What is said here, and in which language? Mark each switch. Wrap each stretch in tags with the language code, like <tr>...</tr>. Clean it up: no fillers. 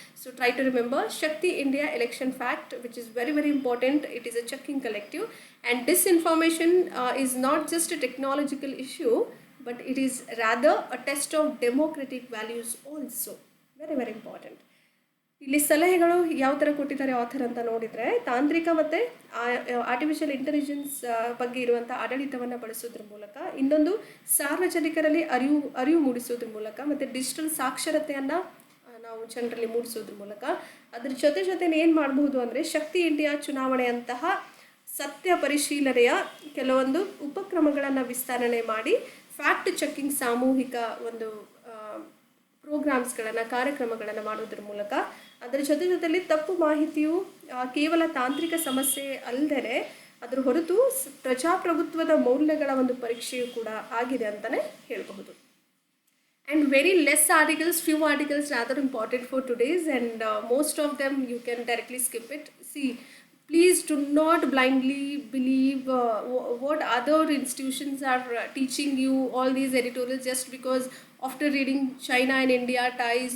<en>So try to remember Shakti India Election Fact, which is very important. It is a checking collective, and disinformation is not just a technological issue, but it is rather a test of democratic values also. Very important.</en> <kn>ಇಲ್ಲಿ ಸಲಹೆಗಳು ಯಾವ ಥರ ಕೊಟ್ಟಿದ್ದಾರೆ author ಅಂತ ನೋಡಿದರೆ, ತಾಂತ್ರಿಕ ಮತ್ತು artificial intelligence ಬಗ್ಗೆ ಇರುವಂಥ ಆಡಳಿತವನ್ನು ಬಳಸೋದ್ರ ಮೂಲಕ, ಇನ್ನೊಂದು ಸಾರ್ವಜನಿಕರಲ್ಲಿ ಅರಿವು ಮೂಡಿಸೋದ್ರ ಮೂಲಕ, ಮತ್ತು ಡಿಜಿಟಲ್ ಸಾಕ್ಷರತೆಯನ್ನು ನಾವು ಜನರಲ್ಲಿ ಮೂಡಿಸೋದ್ರ ಮೂಲಕ, ಅದ್ರ ಜೊತೆ ಏನು ಮಾಡಬಹುದು ಅಂದರೆ ಶಕ್ತಿ ಇಂಡಿಯಾ ಚುನಾವಣೆಯಂತಹ ಸತ್ಯ ಪರಿಶೀಲನೆಯ ಕೆಲವೊಂದು ಉಪಕ್ರಮಗಳನ್ನು ವಿಸ್ತರಣೆ ಮಾಡಿ ಫ್ಯಾಕ್ಟ್ ಚೆಕ್ಕಿಂಗ್ ಸಾಮೂಹಿಕ ಒಂದು ಪ್ರೋಗ್ರಾಮ್ಸ್ಗಳನ್ನು, ಕಾರ್ಯಕ್ರಮಗಳನ್ನು ಮಾಡೋದ್ರ ಮೂಲಕ, ಅದರ ಜೊತೆಯಲ್ಲಿ ತಪ್ಪು ಮಾಹಿತಿಯು ಕೇವಲ ತಾಂತ್ರಿಕ ಸಮಸ್ಯೆ ಅಲ್ಲದೆ ಅದರ ಹೊರತು ಪ್ರಜಾಪ್ರಭುತ್ವದ ಮೌಲ್ಯಗಳ ಒಂದು ಪರೀಕ್ಷೆಯೂ ಕೂಡ ಆಗಿದೆ ಅಂತಲೇ ಹೇಳಬಹುದು.</kn> <en>And very less articles, few articles rather important for today's, and most of them you can directly skip it. See, please do not blindly believe what other institutions are teaching you, all these editorials, just because after reading China and India ties.</en>